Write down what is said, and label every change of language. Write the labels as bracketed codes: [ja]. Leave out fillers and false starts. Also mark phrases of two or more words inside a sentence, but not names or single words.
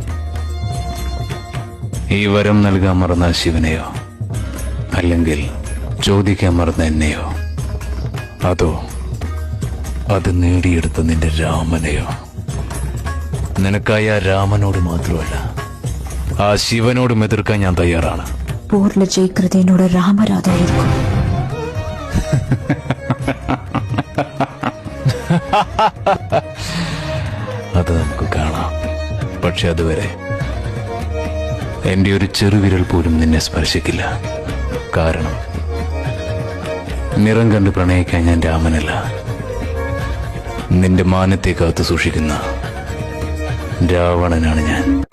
[ml] ഈ വരം നൽകാൻ മറന്ന ശിവനെയോ, അല്ലെങ്കിൽ ചോദിക്കാൻ മറന്ന എന്നെയോ, അതോ അത് നേടിയെടുത്ത നിന്റെ രാമനെയോ? നിനക്കായി ആ രാമനോട് മാത്രമല്ല, ആ ശിവനോടും എതിർക്കാൻ ഞാൻ തയ്യാറാണ്. [ta] போர்ல ஜெயிக்கிறது என்னோட ராமராதா இருக்கும். [ml] അത് നമുക്ക് കാണാം. പക്ഷെ അതുവരെ എന്റെ ഒരു ചെറുവിരൽ പോലും നിന്നെ സ്പർശിക്കില്ല. കാരണം നിറം കണ്ട് പ്രണയിക്കാൻ ഞാൻ രാമനല്ല, നിന്റെ മാനത്തെ കാത്തു സൂക്ഷിക്കുന്ന രാവണനാണ് ഞാൻ.